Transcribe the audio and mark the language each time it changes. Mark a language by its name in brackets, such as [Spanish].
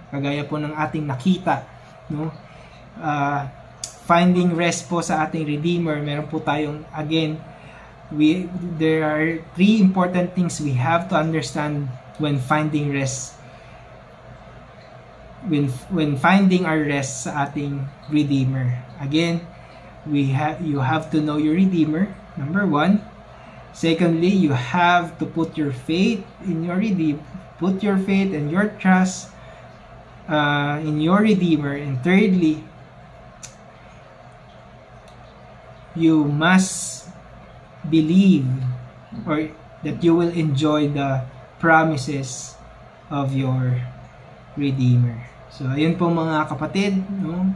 [Filipino] Kagaya po ng ating nakita, no? [English] Finding rest [Filipino] po sa ating Redeemer. Meron po tayong, [English] again, there are 3 important things we have to understand when finding rest, when finding our rest [Filipino] sa ating Redeemer. [English] Again, you have to know your Redeemer, number 1. Secondly, you have to put your faith in your Redeemer. Put your faith and your trust in your Redeemer. And thirdly, you must believe or that you will enjoy the promises of your Redeemer. [Filipino] So, ayun po mga kapatid, no?